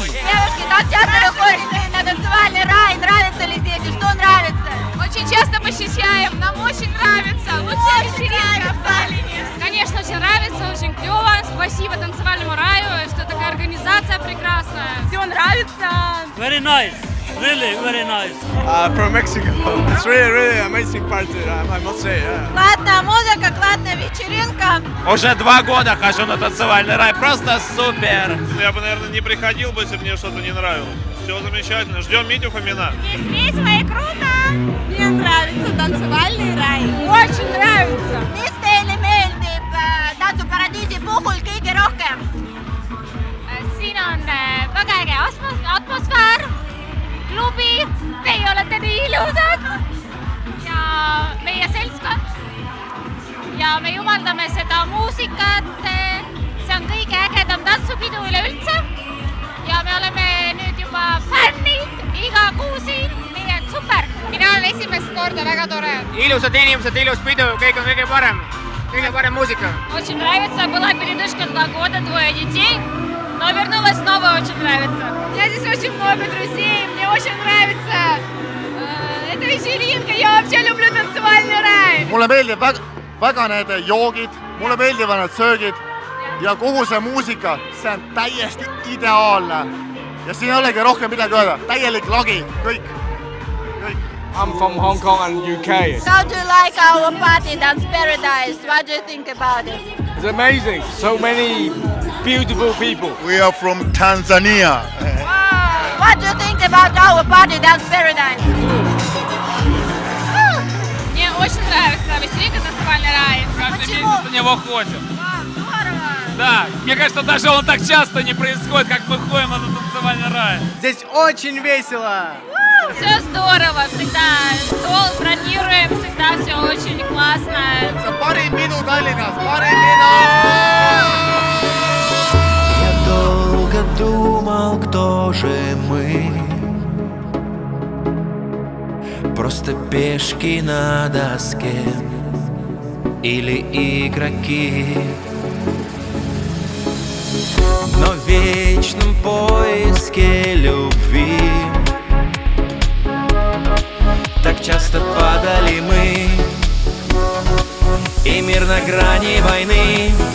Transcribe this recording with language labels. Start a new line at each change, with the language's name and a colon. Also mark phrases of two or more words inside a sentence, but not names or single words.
Russian: Девушки, как часто вы ходите на танцевальный рай? Нравится ли здесь и что нравится? Очень часто посещаем, нам очень нравится. Лучшая вечеринка в Таллине. Конечно, очень нравится, очень клево. Спасибо танцевальному раю, что такая организация прекрасная. Все нравится.
English: Very nice. Really, very nice. From Mexico. It's really amazing party, I must say. Yeah.
Russian: Классная музыка, классная вечеринка. Уже 2 года хожу на танцевальный рай, просто супер! Я бы, наверное, не приходил бы, если мне что-то не нравилось. Все замечательно. Ждем Митю Фомина. Здесь весело и круто. Мне нравится танцевальный рай. Очень нравится.
Estonian: Mis teile meeldib tantsuparadiisi puhul kõige rohkem? Siin on väga äge atmosfäär, klubi, teie olete nii ilusad ja meie seltskond. Ja me jumaldame seda muusikat, see on kõige ägedam tantsupidu üleüldse. Ja me oleme nüüd juba fännid iga kuu siin, nii et super. Mina olen esimest korda, väga tore. Ilusad inimesed, ilus pidu, kõik on kõige parem muusika.
Russian: Очень нравится, была передышка 2 года, 2 детей, но вернулась снова, очень нравится. У меня здесь очень много друзей, мне очень нравится эта вечеринка, я вообще люблю танцевальный рай.
Estonian: Mulle meeldib väga need joogid, mulle meeldivad need söögid ja kogu see muusika, see on täiesti ideaalne. Ja siin ei olegi rohkem midagi öelda, täielik lagi, kõik.
English: I'm from Hong Kong and UK. How do you like our party, Dance Paradise? What do you think about it? It's amazing. So many beautiful people. We are from Tanzania. Wow. What do you think about our party, Dance Paradise?
Russian: Мне очень нравится вечеринка «Танцевальный рай». Каждый месяц на него ходим. Здорово! Да, мне кажется, даже он так часто не происходит, как мы ходим на этот танцевальный рай. Здесь очень весело. Все здорово, всегда стол бронируем, всегда все очень классно.
Estonian: see on parim pidu Tallinnas, parim pidu!
Russian: Я долго думал, кто же мы. Просто пешки на доске или игроки. Но в вечном поиске любви так часто падали мы, и мир на грани войны.